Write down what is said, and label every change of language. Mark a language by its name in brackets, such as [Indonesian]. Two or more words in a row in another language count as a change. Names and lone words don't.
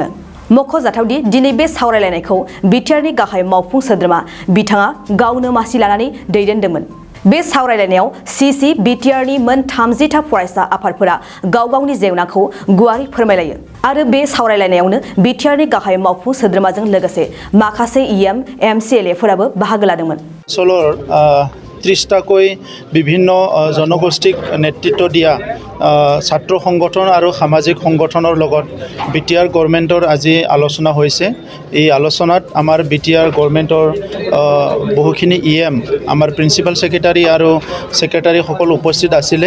[Bodo] मख'जाथावदि दिनै बे सावरायलायनायखौ Btr नि गाहाय मावफुं सोद्रोमा बिथाङा गावनो मासि लानानै दैदेनदोंमोन। बे सावरायलायनायाव Ccbtr नि मोन 30 फरायसा आफादफोरा गाव-गावनि जेंनाखौ गुवारै फोरमायलायो आरो बे सावरायलायनायावनो Btr नि गाहाय मावफुं सोद्रोमाजों लोगोसे माखासे MCLA फोराबो बाहागो लादोंमोन। [Assamese] सोलोर 30টাকৈ বিভিন্ন জনগোষ্ঠীক নেতৃত্ব দিয়া ছাত্ৰ সংগঠন আৰু সামাজিক সংগঠনৰ লগত Btr গভৰ্ণমেণ্টৰ আজি আলোচনা হৈছে। এই আলোচনাত আমাৰ Btr গভৰ্ণমেণ্টৰ বহুখিনি আমাৰ [English] principal secretary [Assamese] আৰু সেক্ৰেটাৰী সকল উপস্থিত আছিলে।